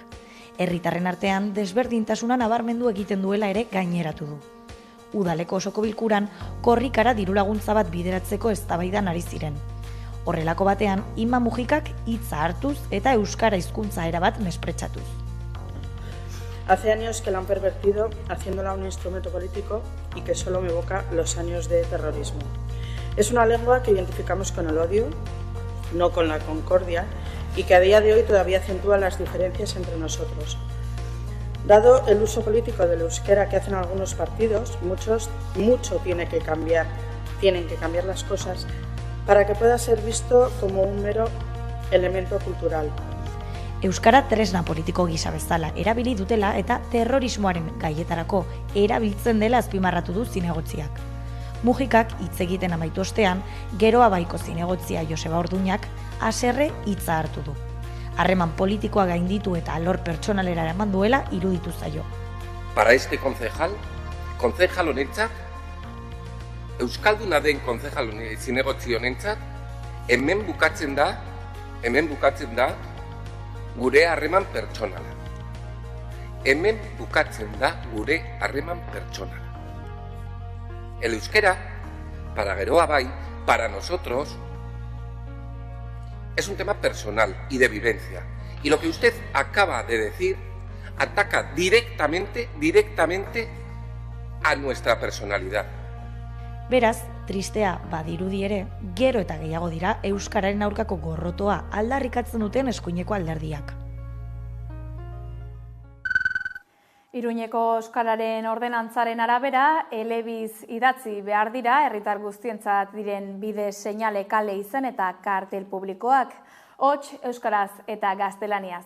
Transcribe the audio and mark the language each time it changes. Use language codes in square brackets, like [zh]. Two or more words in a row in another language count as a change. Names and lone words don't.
[eu] Herritarren artean desberdintasuna nabarmendu egiten duela ere gaineratu du. Udaleko osoko bilkuran korrikara dirulaguntza bat bideratzeko eztabaidan ari ziren. Horrelako batean, Inma Mujikak hitza hartuz eta euskara hizkuntza erabat mespretxatuz. [es] Hace años que la han pervertido haciéndola un instrumento político y que solo me evoca los años de terrorismo. Es una lengua que identificamos con el odio, no con la concordia, y que a día de hoy todavía acentúa las diferencias entre nosotros. Dado el uso político del euskera que hacen algunos partidos, mucho tienen que cambiar las cosas para que pueda ser visto como un mero elemento cultural. [eu] Euskara tresna politiko gisa bezala erabili dutela eta terrorismoaren gaietarako erabiltzen dela azpimarratu du zinegotziak. Mujikak hitz egiten amaitu ostean, Geroa Baiko zinegotzia Joseba Orduñak haserre hitza hartu du. Harreman politikoa gainditu eta alor pertsonalera eraman duela iruditu zaio. [es] Para este concejal [eu] honentzat, euskalduna den concejal zinegotzi honentzat, hemen bukatzen da gure harreman pertsonala. Hemen bukatzen da gure harreman pertsonala. [es] El euskera, para Geroa Bai, para nosotros, es un tema personal y de vivencia. Y lo que usted acaba de decir ataca directamente a nuestra personalidad. [eu] Beraz, tristea badirudi ere, gero eta gehiago dira euskararen aurkako gorrotoa aldarrikatzen duten eskuineko alderdiak. Iruñeko euskararen ordenantzaren arabera, elebiz idatzi behar dira herritar guztientzat diren bide seinale kale izen eta kartel publikoak, hots euskaraz eta gaztelaniaz.